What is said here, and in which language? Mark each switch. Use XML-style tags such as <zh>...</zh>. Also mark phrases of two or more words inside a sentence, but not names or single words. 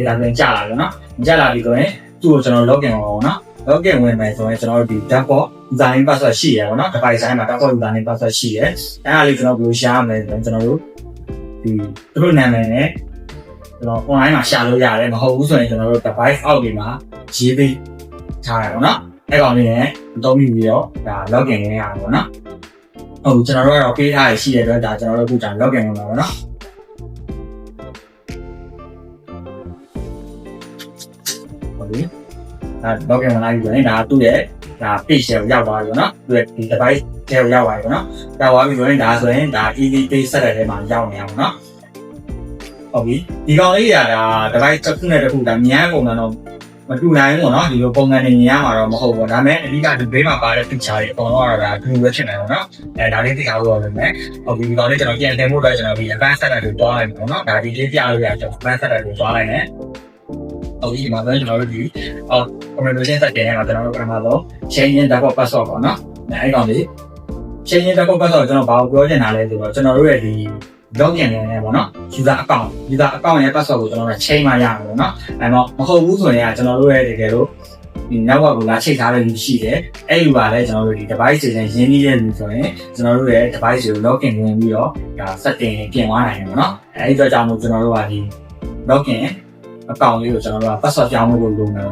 <my>ဒါပြန်ကြာလာပြီနော်ကြာလာပြီဆိုရင်သူ့ကိုကျွန်တော် login အောင်နော် login ဝင်မယ်ဆိုရင်ကျွန်တော်တို့ဒီ</my> <en>default username password</en> <my>ရှိရပါတော့နော် device တိုင်းမှာ</my> <en>default username password</en> <my>ရှိရအဲ့ဒါလေးကျွန်တော်ဘယ်လိုရှာရမလဲဆိုရင်ကျွန်တော်တို့ဒီသူတို့နာမည်နဲ့ကျွန်တော် online မှာရှာလို့ရတယ်မဟုတ်ဘူးဆိုရင်ကျွန်တော်တို့ device အောက်ဒီမှာရေးပေးထားရပါတော့နော်အဲ့ကောင်လေးနဲ့အသုံးပြုပြီးတော့ဒါ login ဝင်ရအောင်ပေါ့နော်ဟုတ်ကျွန်တော်တို့ကတော့ပေးထားရရှိတဲ့အတွက်ဒါကျွန်တော်တို့အခုကြာ login ဝင်ပါတော့နော် ဟုတ်ပြီဒါ login ဝင်လာပြီဆိုရင်ဒါသူ့ရဲ့ဒါ page ကိုရောက်သွားပြီပေါ့နော်သူ့ရဲ့ဒီ device ထဲကိုရောက်သွားပြီပေါ့နော်ရောက် သွားပြီဆိုရင်ဒါဆိုရင်ဒါ</my> <en>easy page set</en> <my>တဲ့ထဲမှာရောက်နေအောင်နော်ဟုတ်ပြီဒီကောင်လေးကဒါ device တစ်ခုနဲ့တစ်ခုဒါမြန်ကုန်တော့မတူနိုင်ဘူးပေါ့နော်ဒီလိုပုံစံနေမြင်ရမှာတော့မဟုတ်ဘူးဒါပေမဲ့အဓိကဒီဘေးမှာပါတဲ့ picture တွေအကုန်လုံးကတော့ဒါတူပဲဖြစ်နေတယ်နော်ဒါလေးသိထားလို့ရတယ်မယ်ဟုတ်ပြီဒီကောင်လေးကျွန်တော်ပြန်တင်ဖို့အတွက်ကျွန်တော်ဒီ</my> <en>advanced setup</en> <my>ကိုတွား လိုက်မယ်ပေါ့နော်ဒါဒီလေးပြလို့ရကျွန်တော်</my> <en>advanced setup</en> <my>ကိုတွားလိုက်မယ်ဟုတ်ပြီဒီမှာကျွန်တော်တို့ဒီ</my> <en>communication set</en> <my>တင်ရမှာကျွန်တော်တို့ပထမဆုံး</my> <en>change in default password</en> <my>ပေါ့နော်အဲ့ကောင်လေး</my> <en>change in default password</en> <my>ကျွန်တော်ဘာကိုပြောချင်တာလဲဆိုတော့ကျွန်တော်တို့ရဲ့ဒီ login နေပေါ့နော်</my> <en>user account</en> <my>ရဲ့ password ကိုကျွန်တော်တို့ change မှရမှာပေါ့နော်အဲ့တော့မဟုတ်ဘူးဆိုရင်ကျွန်တော်တို့ရဲ့တကယ်လို့ ဒီ network ကိုလာချိတ်ထားတဲ့လူရှိတယ်အဲ့လူပါလဲကျွန်တော်တို့ဒီ device တွေနဲ့ရင်းနှီးတဲ့လူဆိုရင်ကျွန်တော်တို့ရဲ့ device ကို login ဝင်ပြီးတော့ဒါ setting ပြင်သွားနိုင်တယ်ပေါ့နော်အဲ့ဒီအတွက်ကြောင့်မို့ကျွန်တော်တို့ကဒီ</my> <en>login account</en> <my>လေးကိုကျွန်တော်တို့က password ပြောင်းဖို့လုပ်နေတယ်ပေါ့</my>